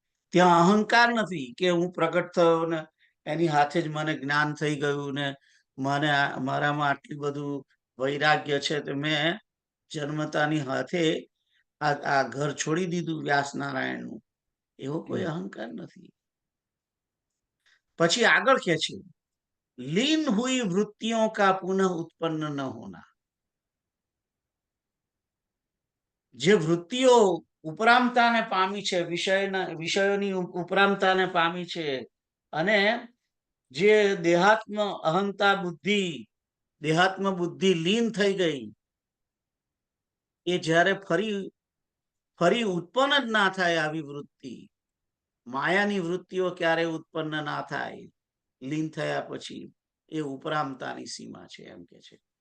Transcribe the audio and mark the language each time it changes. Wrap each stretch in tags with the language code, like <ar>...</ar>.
<gu>ત્યાં અહંકાર નથી કે હું પ્રગટ થયો ને એની હાથે જ મને જ્ઞાન થઈ ગયું ને મને મારામાં આટલું બધું વૈરાગ્ય છે, તો મેં જન્મતાની હાથે આ ઘર છોડી દીધું વ્યાસ નારાયણનું. એવો કોઈ અહંકાર નથી. પછી આગળ કે છે,</gu> <hi>लीन हुई वृत्तियों का पुनः उत्पन्न न होना.</hi> <gu>જે વૃત્તિઓ ઉપરામતાને પામી છે, વિષયોની ઉપરામતાને પામી છે, અને જે દેહાત્મ અહંતા બુદ્ધિ, દેહાત્મ બુદ્ધિ લીન થઈ ગઈ, એ જ્યારે ફરી ઉત્પન્ન જ ના થાય આવી વૃત્તિ, માયાની વૃત્તિઓ ક્યારે ઉત્પન્ન ના થાય લીન થયા પછી, એ ઉપરામતાની સીમા છે એમ કે છે.</gu>